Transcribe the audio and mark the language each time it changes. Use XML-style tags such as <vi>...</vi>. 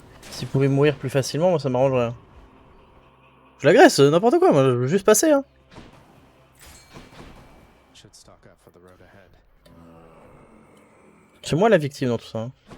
<fr>S'il pouvait mourir plus facilement, moi ça m'arrangerait. Je l'agresse, n'importe quoi, moi je veux juste passer hein.</fr> <en>Should stock up for the road ahead.</en> <fr>C'est moi la victime dans tout ça. Hein.</fr>